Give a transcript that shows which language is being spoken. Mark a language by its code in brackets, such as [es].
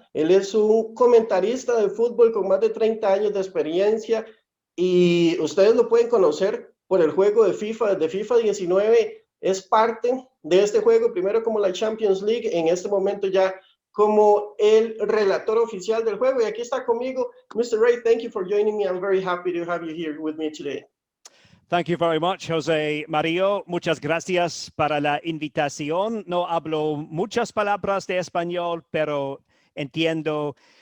[es] Él es un comentarista de fútbol con más de 30 años de experiencia y ustedes lo pueden conocer por el juego de FIFA. Desde FIFA 19 es parte de este juego, primero como la Champions League, en este momento ya como el relator oficial del juego. Y aquí está conmigo, Mr. [en] Rae. Thank you for joining me. I'm very happy to have you here with me today. Thank you very much, Jose Mario. [es] Muchas gracias para la invitación. No hablo muchas palabras de español, pero entiendo.